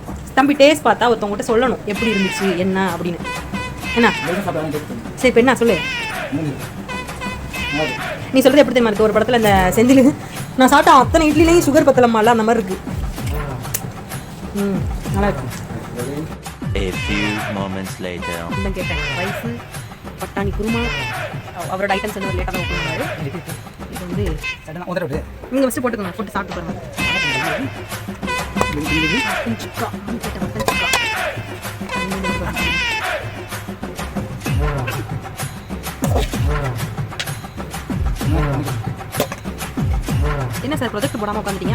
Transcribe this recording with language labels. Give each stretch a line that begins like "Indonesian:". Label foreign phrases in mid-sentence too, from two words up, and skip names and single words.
Tamil: தம்பி டேஸ்ட் பார்த்தா ஒருத்தவங்ககிட்ட சொல்லணும் எப்படி இருந்துச்சு என்ன அப்படின்னு. என்ன சரி இப்போ என்ன சொல்லு. நீ சொல்கிறது எப்படி தெரியுமா இருக்கு? ஒரு படத்தில் இந்த செந்தில் நான் சாப்பிட்ட அத்தனை இட்லிலையும் சுகர் பத்தலமால அந்த மாதிரி இருக்கு. நல்லா இருக்கு.
English: A few moments later.
Tamil: நான் கேட்டேன் ரைஸ் பட்டாணி குருமா அவரோட ஐட்டம்ஸ் வந்து லேட்டாக தான் ஓப்பன் பண்ணாரு. இது வந்து நீங்கள் ஃபஸ்ட்டு போட்டுக்கோங்க, போட்டு சாப்பிட்டு பாருங்க. மட்டன் சுக்கா கேட்டேன், மட்டன் சுக்கா. என்ன சார் ப்ரொஜெக்ட் போடாமல் உட்காந்துட்டீங்க?